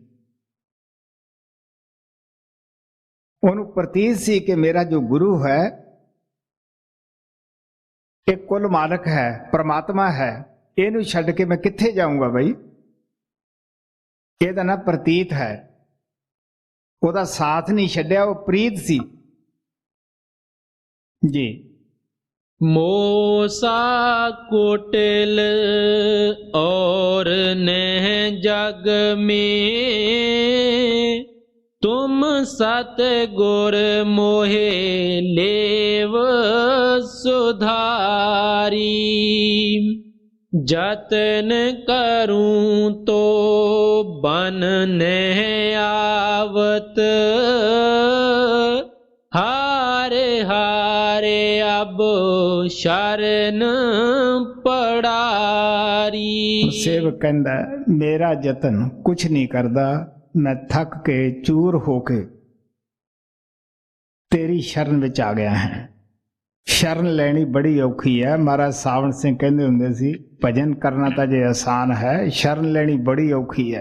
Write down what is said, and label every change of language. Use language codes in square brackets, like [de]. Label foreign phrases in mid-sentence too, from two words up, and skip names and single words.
[pa] ਉਹਨੂੰ ਪ੍ਰਤੀਤ ਸੀ ਕਿ ਮੇਰਾ ਜੋ ਗੁਰੂ ਹੈ ਇਹ ਕੁੱਲ ਮਾਲਕ ਹੈ, ਪ੍ਰਮਾਤਮਾ ਹੈ, ਇਹਨੂੰ ਛੱਡ ਕੇ ਮੈਂ ਕਿੱਥੇ ਜਾਊਂਗਾ ਬਈ। ਇਹਦਾ ਨਾ ਪ੍ਰਤੀਤ ਹੈ, ਉਹਦਾ ਸਾਥ ਨਹੀਂ ਛੱਡਿਆ, ਉਹ ਪ੍ਰੀਤ ਸੀ ਜੀ। [hi] मोसा कुटिल और नह जग में, तुम सतगुर मोहे लेव सुधारी। जतन करूं तो बन नह आवत, हारे हारे अब शरण पड़ारी। [pa] ਸੇਵਕ ਕਹਿੰਦਾ ਮੇਰਾ ਯਤਨ ਕੁਛ ਨਹੀਂ ਕਰਦਾ, ਮੈਂ ਥੱਕ ਕੇ ਚੂਰ ਹੋ ਕੇ ਤੇਰੀ ਸ਼ਰਨ ਵਿੱਚ ਆ ਗਿਆ ਹਾਂ। ਸ਼ਰਨ ਲੈਣੀ ਬੜੀ ਔਖੀ ਹੈ। ਮਹਾਰਾਜ ਸਾਵਣ ਸਿੰਘ ਕਹਿੰਦੇ ਹੁੰਦੇ ਸੀ ਭਜਨ ਕਰਨਾ ਤਾਂ ਜੇ ਆਸਾਨ ਹੈ, ਸ਼ਰਨ ਲੈਣੀ ਬੜੀ ਔਖੀ ਹੈ।